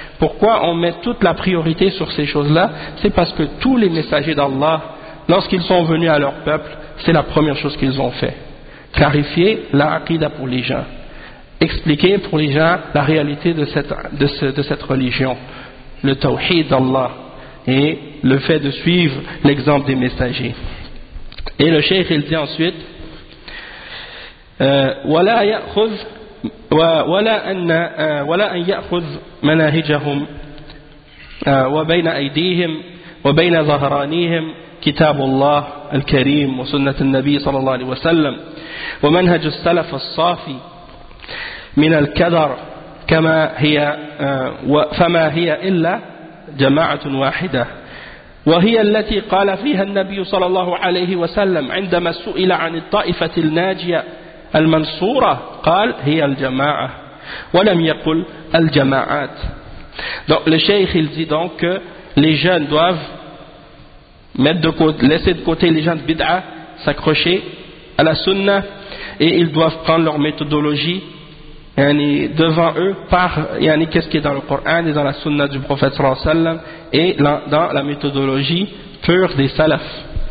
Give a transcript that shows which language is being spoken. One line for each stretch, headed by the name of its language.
French: Pourquoi on met toute la priorité sur ces choses-là? C'est parce que tous les messagers d'Allah, lorsqu'ils sont venus à leur peuple, c'est la première chose qu'ils ont fait. Clarifier la aqida pour les gens. Expliquer pour les gens la réalité de cette religion. Le tawhid d'Allah. Et le fait de suivre l'exemple des messagers. Et le cheikh, il dit ensuite,
Arabic: wala ya'khudh ولا أن ولا أن يأخذ مناهجهم وبين أيديهم وبين ظهرانيهم كتاب الله الكريم وسنة النبي صلى الله عليه وسلم ومنهج السلف الصافي من الكدر كما هي فما هي إلا جماعة واحدة وهي التي قال فيها النبي صلى الله عليه وسلم عندما سئل عن الطائفة الناجية المنصورة قال هي الجماعة ولم يقل الجماعات.
French: Donc le cheikh il dit donc que les jeunes doivent mettre de côté, laisser de côté les gens de bid'a, s'accrocher à la sunna et ils doivent prendre leur méthodologie yani devant eux par yani qu'est-ce qui est dans le Coran et dans la sunna du prophète sallallahu alayhi wa sallam et dans la méthodologie pure des salafs.